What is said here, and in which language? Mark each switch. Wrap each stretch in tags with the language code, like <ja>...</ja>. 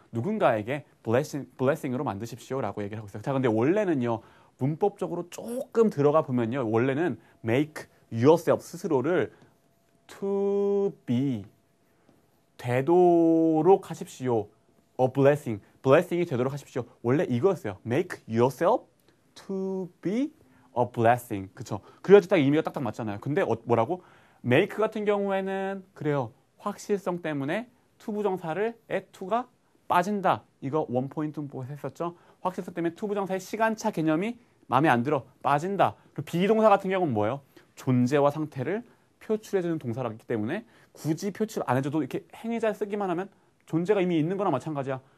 <ko>누군가에게 blessing으로 만드십시오라고 얘기를 하고 있어요. 자, 근데 원래는요. 문법적으로 조금 들어가 보면요. 원래는</ko> <en>make yourself</en> <ko>스스로를 to be 되도록 하십시오.</ko> <en>a blessing.</en> <ko>blessing이 되도록 하십시오. 원래 이거였어요.</ko> <en>make yourself to be a blessing.</en> <ko>그쵸? 그래야지 딱 의미가 딱딱 맞잖아요. 근데 뭐라고? make 같은 경우에는 그래요. 확실성 때문에 to 부정사를 to가 빠진다. 이거 원포인트 문법에서 했었죠. 확실성 때문에 to 부정사의 시간차 개념이 마음에 안 들어. 빠진다. 그리고 비동사 같은 경우는 뭐예요? 존재와 상태를 표출해주는 동사라기 때문에 굳이 표출 안 해줘도 이렇게 행위자 쓰기만 하면 존재가 이미 있는 거나 마찬가지야.</ko>